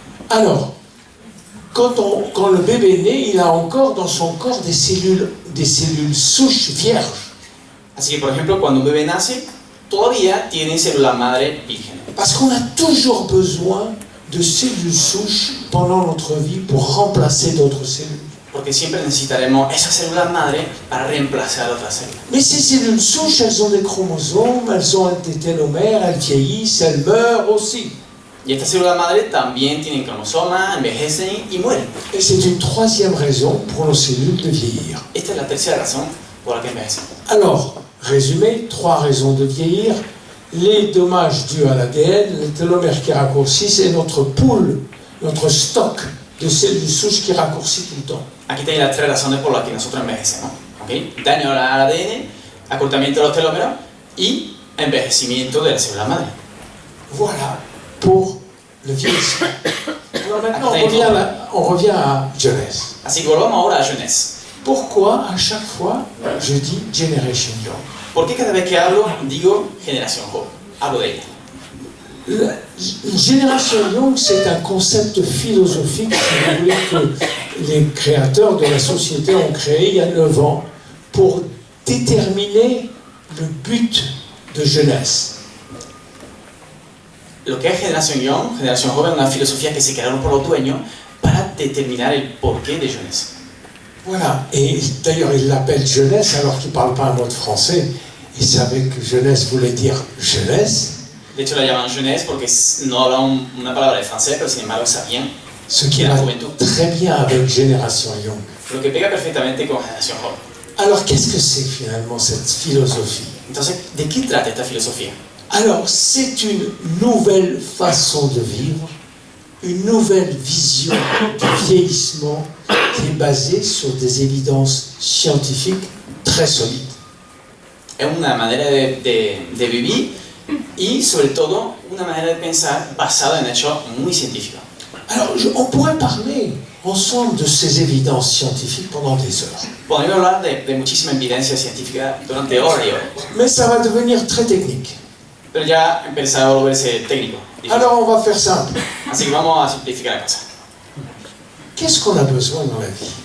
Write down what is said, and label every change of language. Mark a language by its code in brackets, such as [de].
[fr] Alors, quand le bébé naît, il a encore dans son corps des cellules souches vierges. [es] Así que, por ejemplo, cuando un bebé nace, todavía tiene células madre vírgenes. [fr] Parce qu'on a toujours besoin de cellules souches pendant notre vie pour remplacer d'autres cellules. [es] Porque siempre necesitaremos esas células madre para reemplazar otras células. [fr] Mais ces cellules souches, elles ont des chromosomes, elles ont des télomères, elles vieillissent, elles meurent aussi. [es] Y estas células madre también tienen cromosomas, envejecen y mueren. [fr] Et c'est une troisième raison pour nos cellules de vieillir. [es] Esta es la tercera razón por la que envejecen. [fr] Alors, résumé, 3 raisons de vieillir. Les dommages dus à l'ADN, les télomères qui raccourcissent et notre pool, notre stock de cellules souches qui raccourcit tout le temps. [es] Aquí tenéis las 3 razones por las que nosotros envejecemos. ¿Okay? Daño al ADN, acortamiento de los telómeros y envejecimiento de la célula madre. [fr] Voilà pour le vieillissement. Alors maintenant, on revient à Genèse. [es] Así que volvamos ahora a Genèse. [fr] Pourquoi à chaque fois je dis Generation Young? [es] ¿Por qué cada vez que hablo digo generación joven? Hablo de ella. [fr] La Génération Young, c'est un concept philosophique, si vous voulez, que les créateurs de la société ont créé il y a 9 ans pour déterminer le but de jeunesse. [es] Lo que es generación joven, una filosofía que se crearon por los dueños para determinar el porqué de jeunesse. [fr] Voilà, et d'ailleurs ils l'appellent jeunesse alors qu'ils ne parlent pas un mot de français. Ils savaient que jeunesse voulait dire jeunesse. [es] De hecho la llaman jeunesse porque no hablan una palabra de francés, pero sin embargo sabían [fr] ce qui va très bien avec Génération Young. [es] Lo que pega perfectamente con generación joven. [fr] Alors qu'est-ce que c'est finalement cette philosophie? [es] Entonces, ¿de qué trata esta filosofía? [fr] Alors c'est une nouvelle façon de vivre, une nouvelle vision du vieillissement qui est basée sur des évidences scientifiques très solides. [es] Es una manera de vivir y sobre todo una manera de pensar basada en hechos muy científicos. [fr] Alors, on pourrait parler ensemble de ces évidences scientifiques pendant des heures. [es] Podemos hablar de muchísima evidencia científica durante horas y horas, [fr] Mais ça va devenir très technique. [es] pero ya empieza a volverse técnico. Difícil. [fr] Alors, on va faire simple. [es] Así que vamos a simplificar la cosa. [fr] Qu'est-ce qu'on a besoin dans la vie?